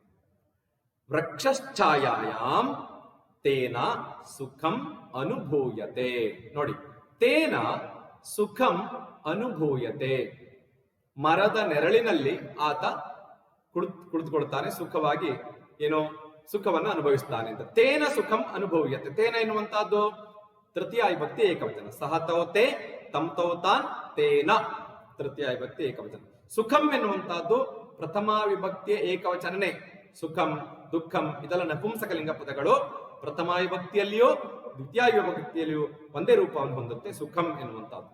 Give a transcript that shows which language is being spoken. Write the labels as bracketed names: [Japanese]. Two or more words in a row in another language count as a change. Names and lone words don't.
[Sanskrit] ವೃಕ್ಷಶ್ಛಾಯಾಂ ತೇನ ಸುಖಂ ಅನುಭೂಯತೆ. ನೋಡಿ, ತೇನ ಸುಖಂ ಅನುಭೂಯತೆ. [Kannada] ಮರದ ನೆರಳಿನಲ್ಲಿ ಆತ ಕುಳಿತುಕೊಳ್ತಾನೆ, ಸುಖವಾಗಿ ಏನೋ ಸುಖವನ್ನು ಅನುಭವಿಸ್ತಾನೆ ಅಂತ. [Sanskrit] ತೇನ ಸುಖಂ ಅನುಭವ್ಯತೆ. [Kannada] ತೇನ ಎನ್ನುವಂತಹದ್ದು ತೃತೀಯ ವಿಭಕ್ತಿ ಏಕವಚನ. [Sanskrit] ಸಹ ತೌತೆ ತಂ ತೌತಾನ್ ತೇನ [Kannada] ತೃತೀಯ ವಿಭಕ್ತಿ ಏಕವಚನ. ಸುಖಂ ಎನ್ನುವಂತಹದ್ದು ಪ್ರಥಮ ವಿಭಕ್ತಿಯ ಏಕವಚನನೇ. ಸುಖಂ ದುಃಖಂ ಇದೆಲ್ಲ ನಪುಂಸಕಲಿಂಗ ಪದಗಳು. ಪ್ರಥಮ ವಿಭಕ್ತಿಯಲ್ಲಿಯೂ ದ್ವಿತೀಯ ವಿಭಕ್ತಿಯಲ್ಲಿಯೂ ಒಂದೇ ರೂಪವನ್ನು ಹೊಂದುತ್ತೆ, ಸುಖಂ ಎನ್ನುವಂತಹದ್ದು.